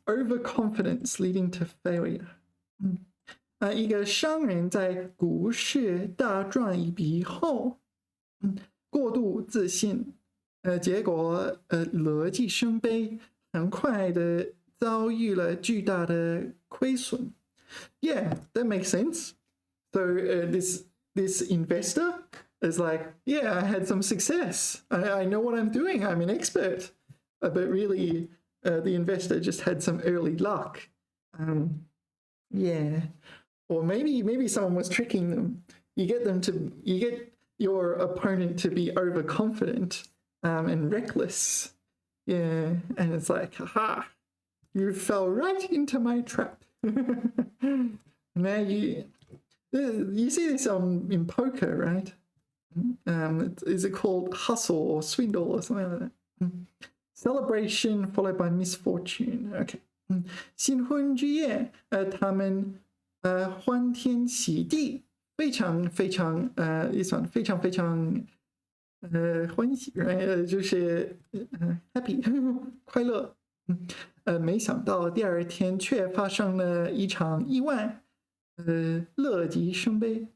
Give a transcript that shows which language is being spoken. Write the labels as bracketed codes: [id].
[en] Overconfidence leading to failure. [zh] 一个商人在股市大赚一笔后，过度自信，结果乐极生悲，很快的遭遇了巨大的亏损。 [en] Yeah, that makes sense. So this investor is like, yeah, I had some success. I know what I'm doing. I'm an expert. But really, the investor just had some early luck. Yeah. Or maybe someone was tricking them. You get your opponent to be overconfident and reckless. Yeah. And it's like, haha, you fell right into my trap. Now you see this in poker, right? Is it called hustle or swindle or something like that? Celebration followed by misfortune. Okay. [zh] 新婚之夜，他们欢天喜地，非常非常也算非常非常欢喜，就是happy 快乐。没想到第二天却发生了一场意外，乐极生悲。